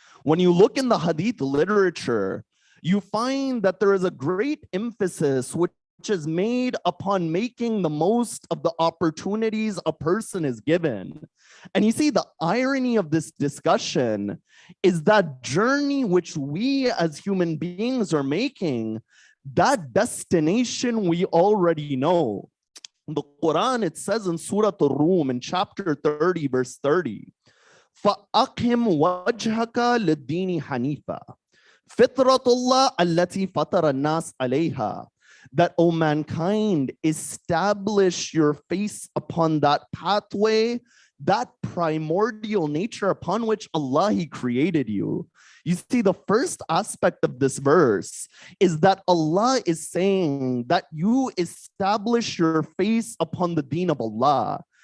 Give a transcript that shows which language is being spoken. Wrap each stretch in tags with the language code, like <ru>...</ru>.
<en>When you look in the Hadith literature, you find that there is a great emphasis which is made upon making the most of the opportunities a person is given. And you see, the irony of this discussion is that journey which we as human beings are making, that destination we already know. The Quran, it says in Surah Ar-Rum in chapter 30, verse 30,</en> <ar>فَأَقِمْ وَجْهَكَ لِلدِّينِ حَنِيفًا فِطْرَةُ اللَّهِ الَّتِي فَطَرَ النَّاسَ عَلَيْهَا.</ar> <en>That, O mankind, establish your face upon that pathway, that primordial nature upon which Allah, He created you. You see, the first aspect of this verse is that Allah is saying that you establish your face upon the deen of Allah.</en>